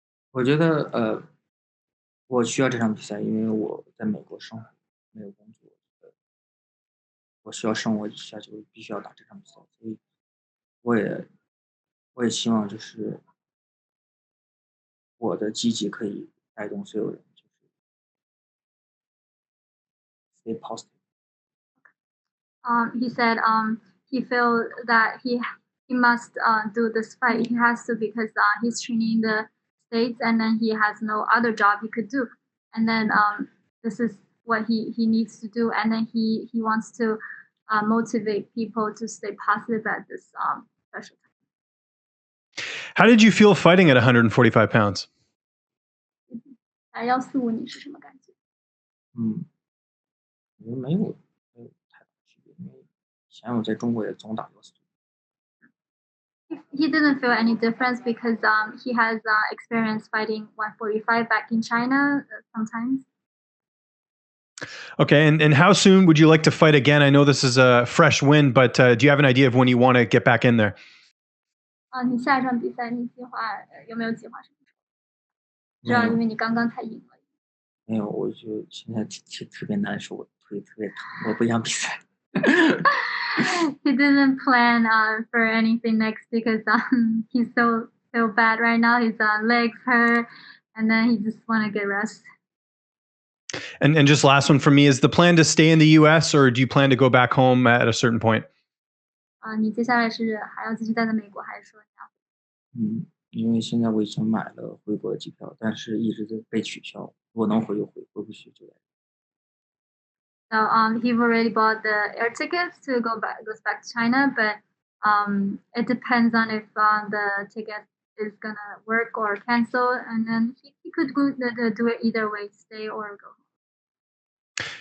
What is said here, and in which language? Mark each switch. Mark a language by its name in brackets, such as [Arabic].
[Chinese] 我觉得我需要这场比赛，因为我在美国生活，没有工作，我需要生活一下，就必须要打这场比赛，所以我也希望就是我的积极可以带动所有人，就是 [English] stay positive. He said he felt that he must do this fight. He has to because he's training in the States and then he has no other job he could do. And then this is what he needs to do. And then he wants to motivate people to stay positive at this special time. How did you feel fighting at 145 pounds? [Chinese] 145你是什么感觉？没有太大区别，因为以前我在中国也总打145。 [English] He didn't feel any difference because he has experience fighting 145 back in China sometimes. Okay, and how soon would you like to fight again? I know this is a fresh win, but do you have an idea of when you want to get back in there? [Chinese] 你下一场比赛你有没有计划什么时候？知道，因为你刚刚才赢了。没有，我就现在特别难受，我腿特别疼，我不想比赛。 [English] He didn't plan for anything next because he's so bad right now. His legs hurt, and then he just want to get rest. And just last one for me, is the plan to stay in the U.S. or do you plan to go back home at a certain point? [Chinese] 你接下来是还要继续待在美国，还是说你要？因为现在我已经买了回国的机票，但是一直在被取消。我能回就回，回不去就来。 [English] So he've already bought the air tickets to goes back to China, but it depends on if the ticket is gonna work or cancel, and then he could do it either way, stay or go.